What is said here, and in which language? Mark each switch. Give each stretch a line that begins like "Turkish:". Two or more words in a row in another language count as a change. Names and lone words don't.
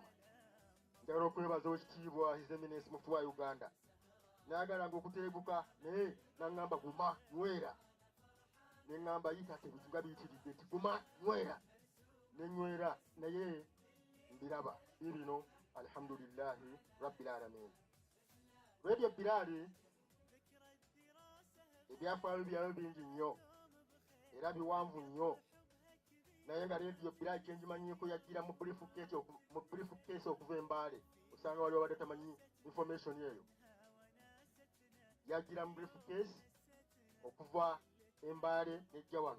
Ganda: Njagala okwebaza Oweekitiibwa
English: His Eminence
Ganda: Mufti wa Uganda, nayagalanga okuteeguka naye naŋŋamba guma nywera, ne ŋŋamba yita tebitunga biyitiridde nti guma nywera, ne nywera naye mbiraba bibino
Arabic: الحمد لله رب العالمين.
Ganda: Radio Biraali ebyafaayo byayo bingi nnyo era biwanvu nnyo, naye nga Radio Biraali kyenjimanyiiko yajjira mu briefcase okuva Embaale. Osanga waliwo abadde tamanyi information eyo. Yajjira mu briefcase okuva Embaale nejja wano.